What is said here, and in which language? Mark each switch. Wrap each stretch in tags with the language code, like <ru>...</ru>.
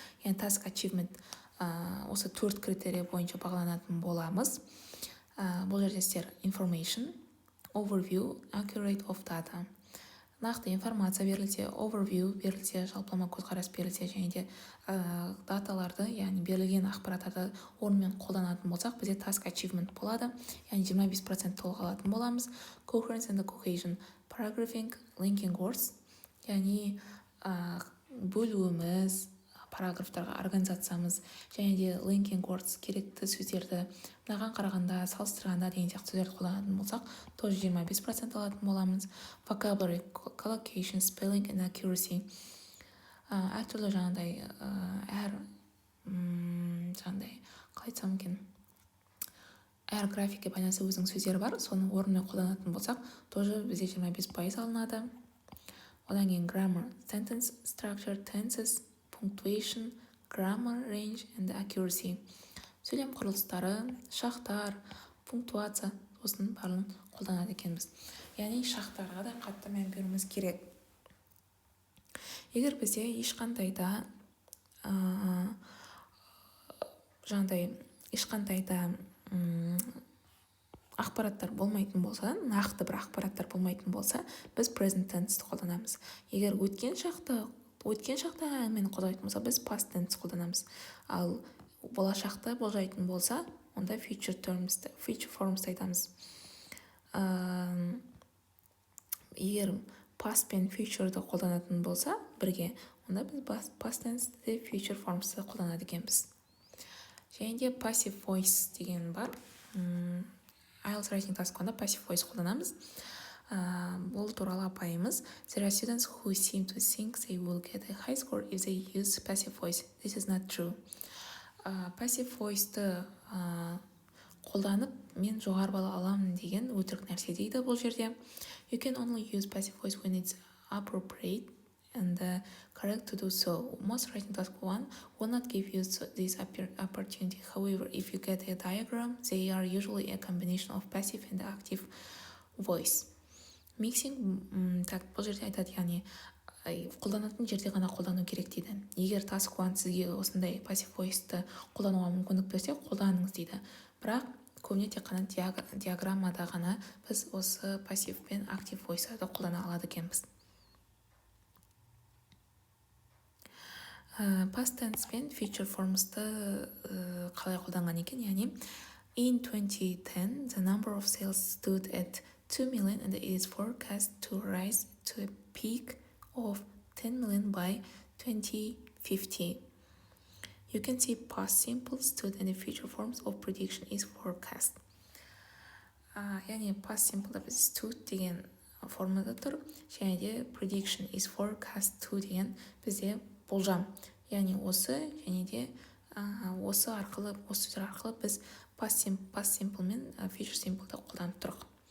<kk>Яғни task achievement осы 4 критерия бойынша бағаланатын боламыз. Бұл жерде сіздер information, overview, accurate of data. Нақты информация берілсе, overview берілсе, жалпылама көзқарас берілсе, және де даталарды, яғни берілген ақпараттарды орнымен қолданатын болсақ, бізде task achievement болады, яғни 25% толық алатын боламыз. Coherence and cohesion, paragraphing, linking words, яғни бөлуіміз, параграфтарға организациямыз, және де linking words, керекті сөздерді мынаған қарағанда, салыстырғанда деген сияқты сөздерді қолданатын болсақ, тоже 25% алатын боламыз.</kk> <en>Vocabulary, collocation, spelling and accuracy.</en> <kk>Әртүрлі жаңағыдай қалай айтсам екен, әр графикке байланысты өзінің сөздері бар, соны орнымен қолданатын болсақ, тоже бізде 25% алынады.</kk> <en>Одан кейін grammar, sentence structure, tenses, punctuation, grammar range and accuracy.</en> <kk>Сөйлем құрылыстары, шақтар, пунктуация, осының барлығын қолданады екенбіз. Яғни шақтарға да қатты мән беруіміз керек. Егер бізде ешқандай да ақпараттар болмайтын болса, нақты бір ақпараттар болмайтын болса, біз present tense қолданамыз. Егер өткен шақта әңгімені қолдайтын болса, біз past tense қолданамыз. Ал болашақты болжайтын болса, онда future forms айтамыз. Егер past пен future'ды қолданатын болса, бірге, онда біз past tense де future forms'ды қолданады екенбіз. Және де passive voice деген бар. IELTS writing task 1-да passive voice қолданамыз. Бұл туралы апайымыз:</kk> <en>There are students who seem to think they will get a high score if they use passive voice. This is not true.</en> <kk>Passive voice-ты қолданып, мен жоғары балл аламын деген өтірік нәрсе дейді бұл жерде.</kk> <en>You can only use passive voice when it's appropriate and correct to do so. Most writing task 1 will not give you this opportunity. However, if you get a diagram, they are usually a combination of passive and active voice.</en> <kk>Mixing, бұл жерде айтады, яғни қолданатын жерде ғана қолдану керек дейді. Егер task 1 сізге осындай passive voice-ты қолдануға мүмкіндік берсе, қолданыңыз дейді. Бірақ көбіне тек қана диаграммада ғана біз осы passive пен active voice-ды қолдана алады екенбіз. Past tense пен future forms-ты қалай қолданған екен, яғни</kk> <en>In 2010, the number of sales stood at 2 million and it is forecast to rise to a peak of 10 million by 2050. You can see past simple, stood, and the future forms of prediction is forecast.</en> <kk>Яғни past simple біз stood деген формада тұр, және де prediction is forecast to деген бізде болжам. Яғни осы және де осы сөздер арқылы біз past simple мен future simple-ды қолданып тұрық.</kk>